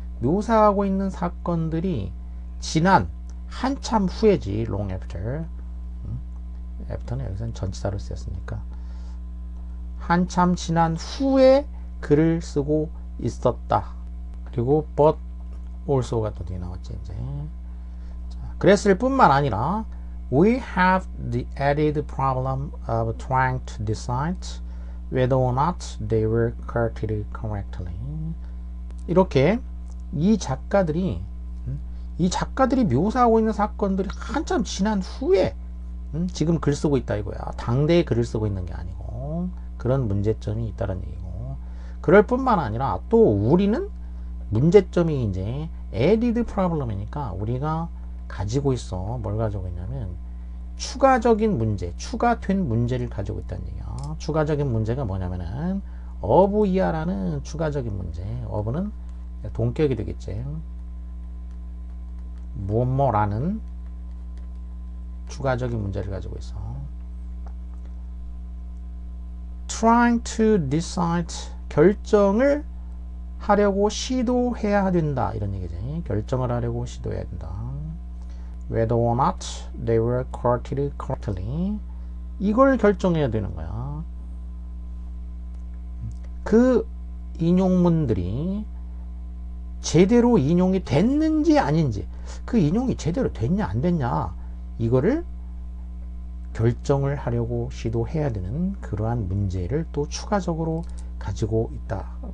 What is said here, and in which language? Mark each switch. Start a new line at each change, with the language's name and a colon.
Korean: 묘사하고 있는 사건들이 지난 한참 후에지.
English: long after.
Korean: after는 여기서는 전치사로 쓰였으니까 한참 지난 후에 글을 쓰고 있었다. 그리고 but also가 또 뒤에 나왔지 이제. 자, 그랬을 뿐만 아니라
English: we have the added problem of trying to decide whether or not they were quoted correctly.
Korean: 이렇게 이 작가들이 묘사하고 있는 사건들이 한참 지난 후에 지금 글 쓰고 있다 이거야. 당대에 글을 쓰고 있는 게 아니고 그런 문제점이 있다는 얘기고, 그럴 뿐만 아니라 또 우리는 문제점이 이제 added problem이니까 우리가 가지고 있어. 뭘 가지고 있냐면 추가적인 문제, 추가된 문제를 가지고 있다는 얘기야. 추가적인 문제가 뭐냐면은 of이야라는 추가적인 문제. of는 동격이 되겠지. 뭐뭐라는 추가적인 문제를 가지고 있어.
English: trying to decide
Korean: 결정을 하려고 시도해야 된다 이런 얘기지. 결정을 하려고 시도해야 된다.
English: whether or not they were quoted correctly
Korean: 이걸 결정해야 되는 거야. 그 인용문들이 제대로 인용이 됐는지 아닌지, 그 인용이 제대로 됐냐 안 됐냐 이거를 결정을 하려고 시도해야 되는 그러한 문제를 또 추가적으로 가지고 있다.